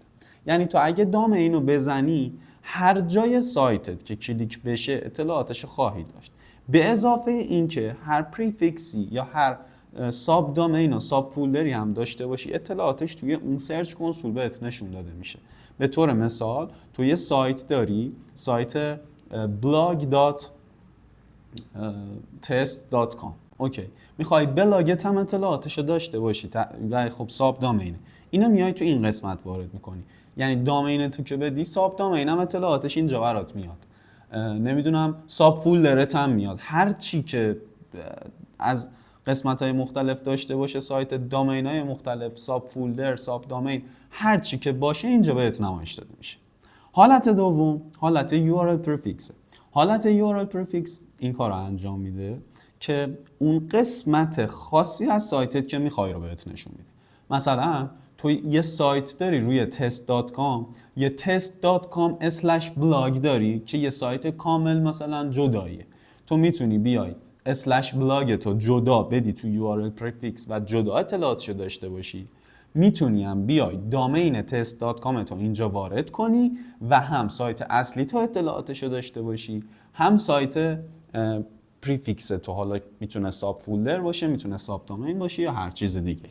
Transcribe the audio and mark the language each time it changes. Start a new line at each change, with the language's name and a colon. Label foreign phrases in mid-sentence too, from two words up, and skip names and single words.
Persian: یعنی تو اگه دامین رو بزنی هر جای سایتت که کلیک بشه اطلاعاتش خواهی داشت، به اضافه اینکه هر پریفیکسی یا هر
English: sub domain
Persian: و
English: sub folder
Persian: هم داشته باشی اطلاعاتش توی اون
English: search console
Persian: بهت نشون داده میشه. به طور مثال تو یه سایت داری، سایت blog.test.com، اوکی، میخوای بلاگت هم اطلاعاتشو داشته باشی و خب
English: sub domain,
Persian: اینو میای تو این قسمت وارد میکنی. یعنی دامین تو که بدی
English: sub domain
Persian: هم اطلاعاتش اینجا برات میاد، نمیدونم
English: sub folder
Persian: هم میاد، هر چی که از قسمت های مختلف داشته باشه سایت، دامین های مختلف،
English: sub folder, sub domain,
Persian: هر چی که باشه اینجا بهت نمایش داده میشه. حالت دوم حالت
English: URL prefix.
Persian: حالت
English: URL prefix
Persian: این کار رو انجام میده که اون قسمت خاصی از سایتت که میخوای رو بهت نشون میده. مثلا تو یه سایت داری روی test.com، یه test.com/blog داری که یه سایت کامل مثلا جداییه، تو میتونی بیای /blog تو جدا بدی تو
English: URL prefix
Persian: و جدا اطلاعاتشو داشته باشی. میتونی هم بیای دامین test.com تو اینجا وارد کنی و هم سایت اصلی تو اطلاعاتشو داشته باشی، هم سایت پریفیکس تو، حالا میتونه
English: sub folder
Persian: باشه، میتونه
English: sub domain
Persian: باشه یا هر چیز دیگه.